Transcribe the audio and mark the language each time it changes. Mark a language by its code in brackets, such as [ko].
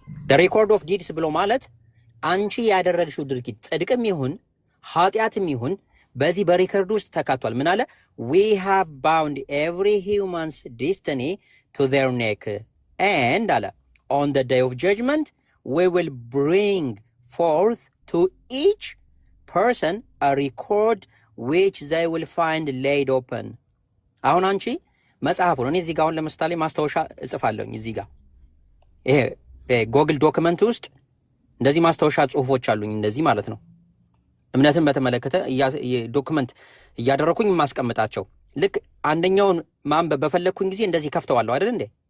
[en] the record of deeds [am] ብሎ ማለት አንቺ ያደረግሽው ድርጊት ጽድቅም ይሁን ኃጢአትም ይሁን በዚህ በሪከርድ ውስጥ ተካቷል። ምን አለ? [en] we have bound every human's destiny to their neck and [am] አለ [en] on the day of judgment we will bring forth to each person a record which they will find laid open. [am] አሁን አንቺ መጽሐፉን እኔ እዚህ ጋር አሁን ለምሳሌ ማስታወሻ እጽፋለሁኝ እዚህ ጋር ይሄ ጎግል ዶክመንት ውስጥ እንደዚህ ማስታወሻ ጽሁፎች አሉኝ እንደዚህ ማለት ነው። እምነትን በተመለከተ ዶክመንት እያደረኩኝ ማስቀምጣቸው ልክ አንደኛውን ማንበብ በፈለኩኝ ጊዜ እንደዚህ ከፍተዋለሁ አይደል እንዴ?